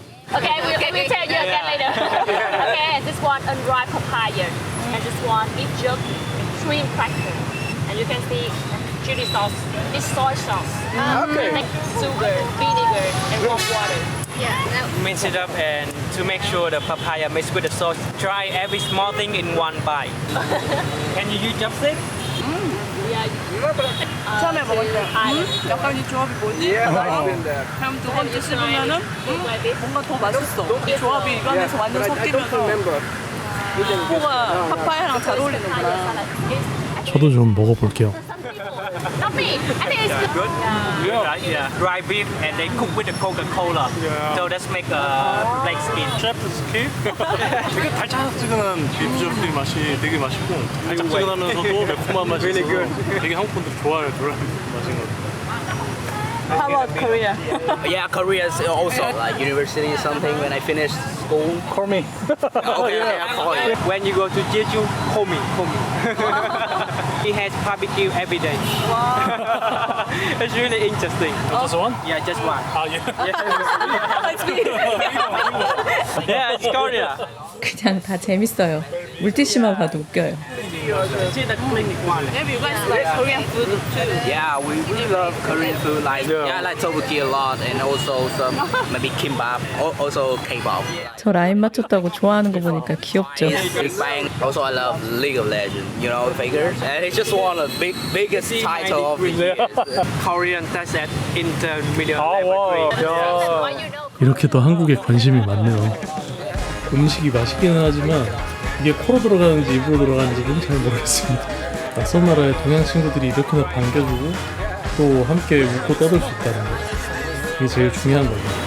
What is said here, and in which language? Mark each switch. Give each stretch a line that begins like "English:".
English: Okay, we'll tell you again later. Okay, this one unripe papaya, and this one is just shrimp cracker, and you can see chili sauce. This soy sauce. Okay. Like sugar, vinegar, and warm water. Mix it up and to make sure the papaya mixed with the sauce. Try every small thing in one bite. Can you use chopstick?
Korean: 처음에 먹을 때 약간 이 조합이 뭐지?
English: Yeah, I've been there.
Korean: 그럼 두 번째 씹으면은
English: Like this.
Korean: 뭔가 더 맛있어. 이 조합이
English: Yeah,
Korean: 입안에서 완전
English: but I don't
Korean: 섞이면서
English: remember.
Korean: 코가 파파야랑 잘 어울리는구나. 저도 좀 먹어볼게요.
English: Not me. I think it's good. Good, right? Yeah. Dry beef and they cook with the Coca-Cola. So that's make a black skin.
Korean: 셰프's 킥? 되게 달짝지근한 비프저프리 맛이 되게 맛있고 달짝지근하면서도 매콤한 맛이 있어서 되게 한국 분들 좋아할 그런 맛인 것 같아요.
English: How about Korea? Yeah, Korea is also like university or something. When I finished school, Call me. okay, I'll call you. When you go to Jeju, call me. He has barbecue every day. Wow. It's really interesting. Just one? Yeah, just one.
Korean: 아 예.
English: It's me. Yeah, it's Korea.
Korean: 그냥 다 재밌어요. 물티슈만 봐도 웃겨요.
English: See the clinic one. Maybe you guys like Korean food too. Yeah, we really love Korean food. Like yeah, I like tteokbokki a lot, and also some maybe kimbap, also K-pop.
Korean: 저 라인 맞췄다고 좋아하는 거 보니까 귀엽죠.
English: Big Bang. Also, I love League of Legends. You know, Fakers. And it's just one of the biggest title of the year. Korean test at intermediate
Korean: 아
English: level
Korean: 와. 3. 야. 이렇게 더 한국에 관심이 많네요. 음식이 맛있기는 하지만 이게 코로 들어가는지 입으로 들어가는지는 잘 모르겠습니다. 낯선 나라의 동양 친구들이 이렇게나 반겨주고 또 함께 웃고 떠들 수 있다는 거, 이게 제일 중요한 거예요.